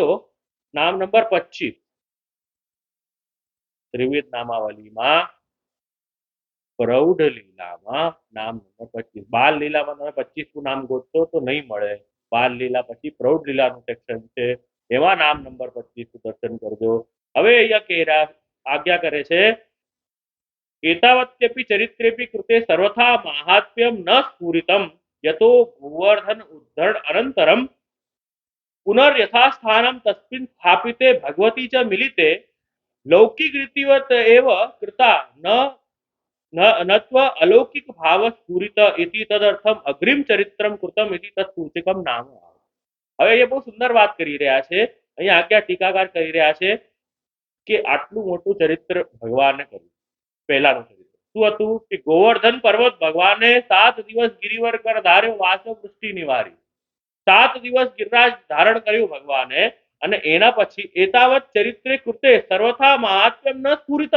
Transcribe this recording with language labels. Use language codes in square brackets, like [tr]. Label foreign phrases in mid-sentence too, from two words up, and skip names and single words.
[gu] નામ નંબર 25 ત્રિવિધ નામાવલીમાં પ્રૌઢ લીલામાં નામ નંબર 25. બાલ લીલામાં તમે 25 નામ ગોતશો તો નહીં મળે. બાલ લીલા પછી પ્રૌઢ લીલાનું સેક્શન છે, એમાં નામ નંબર 25 દર્શન કરજો. હવે અહીંયા આજ્ઞા કરે છે, [sa] एतावत्यपि चरित्रेपि कृते सर्वथा माहात्म्यं न स्फुरितं यतो गोवर्धन उद्धरण अनन्तरं पुनर्यथास्थानं तस्मिन् स्थापिते भगवती च मिलिते लौकिक रीतिवत एव कृता नत्व अलौकिक भाव स्फुरित इति तदर्थम अग्रिम चरित्रम कृतम इति तत्सूचकम नाम. [gu] હવે એ બહુ સુંદર વાત કરી રહ્યા છે. અહીંયા આજ્ઞા ટીકાકાર કરી રહ્યા છે કે આટલું મોટું ચરિત્ર ભગવાને કર્યું. પહેલાનું ચરિત્ર શું હતું કે ગોવર્ધન પર્વત ભગવાને 7 દિવસ ગિરિવર કર ધાર્યો, વાસવ વૃષ્ટિ નિવારી. 7 દિવસ ગિરિરાજ ધારણ કર્યું ભગવાને, અને એના પછી [sa] एतावत चरित्रे कृते सर्वथा महात्म्यम न स्फुरितम.